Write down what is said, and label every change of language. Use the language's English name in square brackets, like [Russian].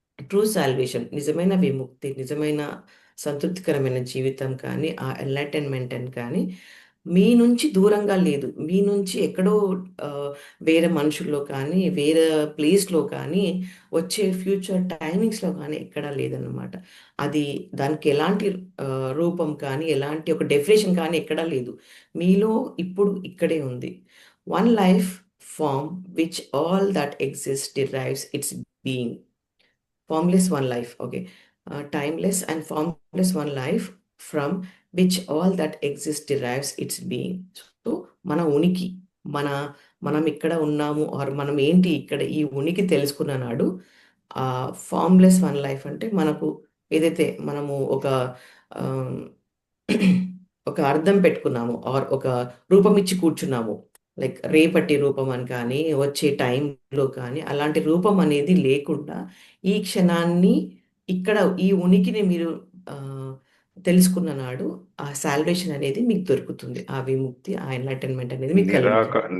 [Telugu] True salvation నిజమైన విముక్తి, నిజమైన సంతృప్తికరమైన జీవితం కానీ ఆ ఎన్లైటన్మెంట్ అని కానీ మీ నుంచి దూరంగా లేదు, మీ నుంచి ఎక్కడో వేరే మనుషుల్లో కానీ వేరే ప్లేస్లో కానీ వచ్చే ఫ్యూచర్ టైమింగ్స్లో కానీ ఎక్కడా లేదన్నమాట. అది దానికి ఎలాంటి రూపం కానీ ఎలాంటి ఒక డెఫినేషన్ కానీ ఎక్కడా లేదు, మీలో ఇప్పుడు ఇక్కడే ఉంది. [English] One life form which all that exist derives its being. Formless one life, okay. Timeless and formless one life from which all that exists derives its being. [Telugu] So మన ఉనికి మనం ఇక్కడ ఉన్నాము ఆర్ మనం ఏంటి ఇక్కడ ఈ ఉనికి తెలుసుకున్న నాడు [English] formless one life [Telugu] అంటే మనకు ఏదైతే మనము ఆమ్, ఒక అర్థం పెట్టుకున్నాము ఆర్ ఒక రూపం ఇచ్చి కూర్చున్నాము, లైక్ రేపటి రూపం అని కానీ వచ్చే టైంలో కానీ అలాంటి రూపం అనేది లేకుండా ఈ క్షణాన్ని ఇక్కడ ఈ ఉనికిని మీరు ఆ, తెలుసుకున్న నాడు ఆ సాల్వేషన్ అనేది మీకు దొరుకుతుంది, ఆ విముక్తి, ఆ ఎన్లైటన్మెంట్ అనేది మీకు కలుగుతుంది.